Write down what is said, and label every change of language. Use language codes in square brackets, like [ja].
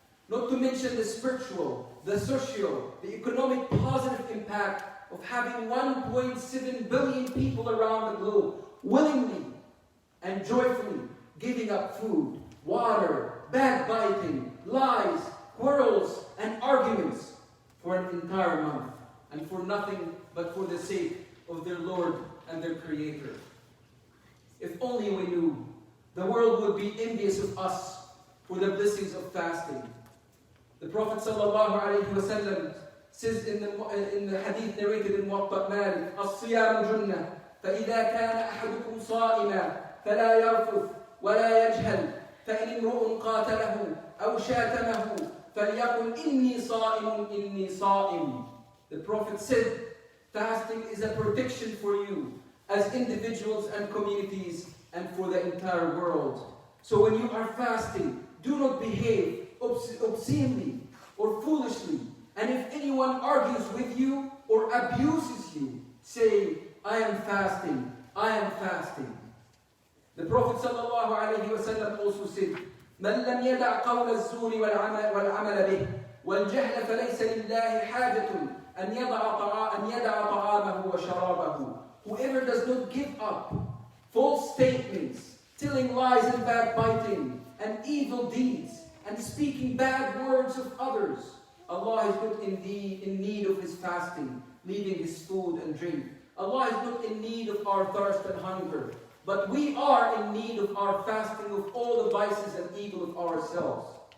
[en] Not to mention the spiritual, the social, the economic positive impact of having 1.7 billion people around the globe willingly and joyfully giving up food, water, backbiting, lies, quarrels, and arguments for an entire month, and for nothing but for the sake of their Lord and their Creator. If only we knew, the world would be envious of us for the blessings of fasting. The Prophet ﷺ says in the hadith narrated in Muwatta Malik, [ar] الصيام جنة فإذا كان أحدكم صائما فلا يرفث ولا يجهل فإن امرؤ قاتله أو شاتمه فليقل إني صائم. [en] The Prophet said, fasting is a protection for you as individuals and communities and for the entire world. So when you are fasting, do not behave obscenely or foolishly. And if anyone argues with you or abuses you, say, I am fasting, I am fasting. The Prophet ﷺ also said, [ar] من لم يدع قول الزور والعمل به والجهل فليس لله حاجة أن يدع طعامه وشرابه. [en] Whoever does not give up false statements, telling lies and backbiting, and evil deeds, and speaking bad words of others, Allah is not in need of his fasting, leaving his food and drink. Allah is not in need of our thirst and hunger, but we are in need of our fasting of all the vices and evil of ourselves.